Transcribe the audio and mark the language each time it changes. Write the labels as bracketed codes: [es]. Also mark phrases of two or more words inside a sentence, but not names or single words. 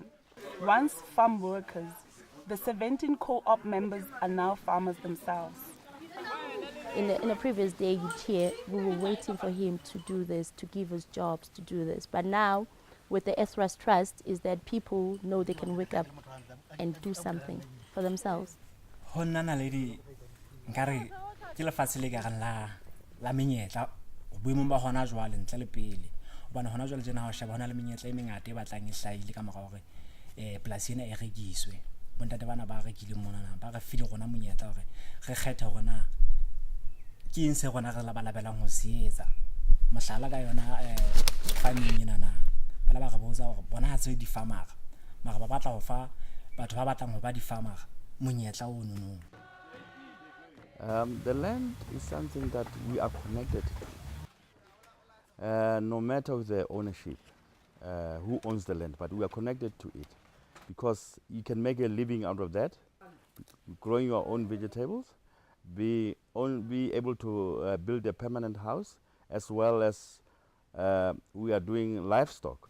[en] Once farm workers, the 17 co-op members are now farmers themselves. In a previous day you'd hear we were waiting for him to do this, to give us jobs, to do this. But now, with the Earthrise Trust, is that people know they can wake up and do something for themselves. [st] Honna Naledi nkare ke lefatshe le ka la menyetla boemong ba hona jwale ntle le pele hobane hona jwale jena ha o sheba hona le menyetla e mengata e batlang e hlaile ka mora hore polasi ena e rekiswe bontate bana ba rekile mona ba re file gona monyetla hore re kgetha hore na ke eng se gona re la balabelang ho se etsa mohlala ka yona farming ena na bala ba re botsa hore bona ha tse di farmer mara ba batla ho fa batho ba batlang ho ba di farmer monyetla o no. [en] The land is something that we are connected to. No matter the ownership, who owns the land, but we are connected to it because you can make a living out of that, growing your own vegetables, be able to build a permanent house, as well as we are doing livestock.